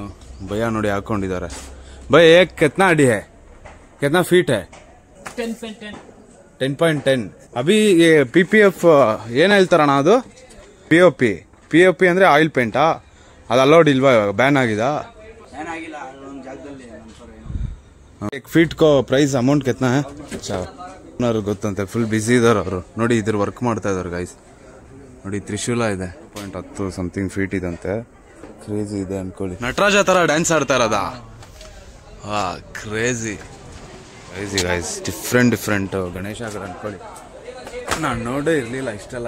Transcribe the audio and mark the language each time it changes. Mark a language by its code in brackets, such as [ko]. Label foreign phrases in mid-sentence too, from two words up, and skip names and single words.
[kn] ಭಯ ನೋಡಿ ಹಾಕೊಂಡಿದ್ದಾರೆ. ಭಯ [hi] एक कितना ಅಡಿ है, कितना फीट है? [kn] 10.10. ಅಭಿ PPF ಏನು ಹೇಳ್ತಾರಣ್ಣ ಅದು? POP ಅಂದರೆ ಆಯಿಲ್ ಪೇಂಟಾ? ಅದು ಅಲೋಡ್ ಇಲ್ವಾ, ಇವಾಗ ಬ್ಯಾನ್ ಆಗಿದಾ? [hi] एक फीट को [en] price amount [hi] कितना है? [kn] अच्छा ಗೊತ್ತಂತೆ, [en] full busy [kn] ಇದಾರೆ ಅವರು. ನೋಡಿ ಇದ್ರ ವರ್ಕ್ ಮಾಡ್ತಾ ಇದಾರೆ ಗೈಸ್. ನೋಡಿ ತ್ರಿಶೂಲ ಇದೆ, 10 [en] something feet [kn] ಇದಂತೆ. ಕ್ರೇಜಿ ಇದೆ ಅನ್ಕೊಳ್ಳಿ. ನಟರಾಜ ತರ ಡ್ಯಾನ್ಸ್ ಆಡ್ತಾ ಇರೋದಾ? [en] ಹಾ, crazy guys. [kn] ಡಿಫ್ರೆಂಟ್ ಗಣೇಶಗಳು ಅನ್ಕೊಳ್ಳಿ. ನಾನು ನೋಡೇ ಇರ್ಲಿಲ್ಲ ಇಷ್ಟೆಲ್ಲ.